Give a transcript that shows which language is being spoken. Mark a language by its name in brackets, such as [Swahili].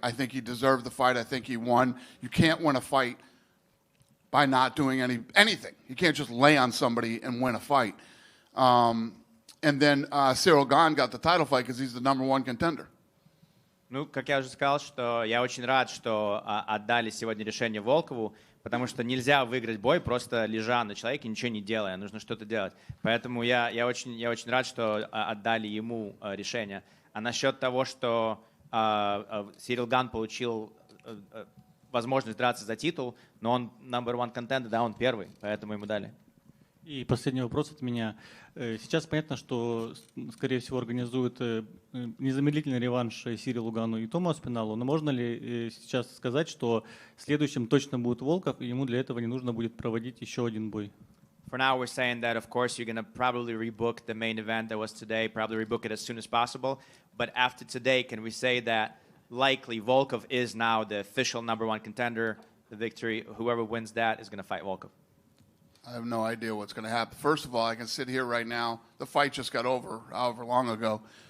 [English] I think he deserved the fight. I think he won. You can't win a fight by not doing anything. You can't just lay on somebody and win a fight. And then Ciryl Gane got the title fight because he's the #1 contender. [Russian] Ну, как я уже сказал, что я очень рад, что отдали сегодня решение Волкову, потому что нельзя выиграть бой, просто лежа на человеке, ничего не делая. Нужно что-то делать. Поэтому я очень рад, что отдали ему решение. А насчет того, что Ciryl Gane получил возможность драться за титул, но он #1 contender, да, он первый, поэтому ему дали. И последний вопрос от меня. Сейчас понятно, что, скорее всего, организуют незамедлительный реванш Сирилу Гану и Тому Аспиналу, но можно ли сейчас сказать, что следующим точно будет Волков, и ему для этого не нужно будет проводить еще один бой? [English] For now, we're saying that, of course, you're going to probably rebook the main event that was today, probably rebook it as soon as possible. But after today, can we say that likely Volkov is now the official #1 contender, the victory, whoever wins that is going to fight Volkov? I have no idea what's going to happen. First of all, I can sit here right now. The fight just got over however long ago.